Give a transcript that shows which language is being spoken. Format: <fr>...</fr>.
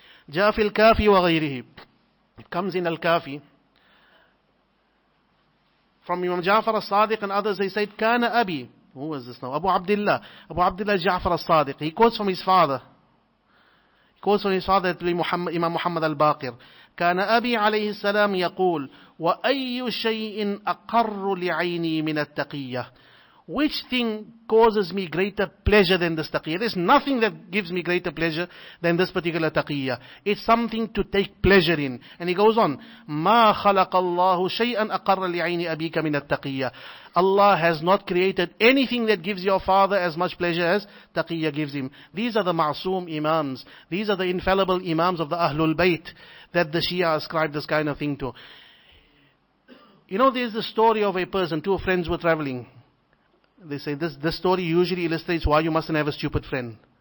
<ar>جاء في الكافي وغيره.</ar> <en>It comes in Al-Kafi. From Imam Ja'far al-Sadiq and others, they said,</en> <ar>كان أبي.</ar> <en>Who was this now? Abu Abdullah Ja'far al-Sadiq. He quotes from his father. He quotes from his father to Imam Muhammad al-Baqir.</en> <ar>كان أبي عليه السلام يقول وأي شيء أقر لعيني من التقية.</ar> <en>Which thing causes me greater pleasure than this taqiyya? There's nothing that gives me greater pleasure than this particular taqiyya. It's something to take pleasure in. And he goes on,</en> <ar>ما خلق الله شيئا أقر لعين أبيك من التقية.</ar> <en>Allah has not created anything that gives your father as much pleasure as taqiyya gives him. These are the ma'soom imams. These are the infallible imams of the Ahlul Bayt that the Shia ascribe this kind of thing to. There's the story of a person, two friends were traveling. They say this story usually illustrates why you mustn't have a stupid friend.</en>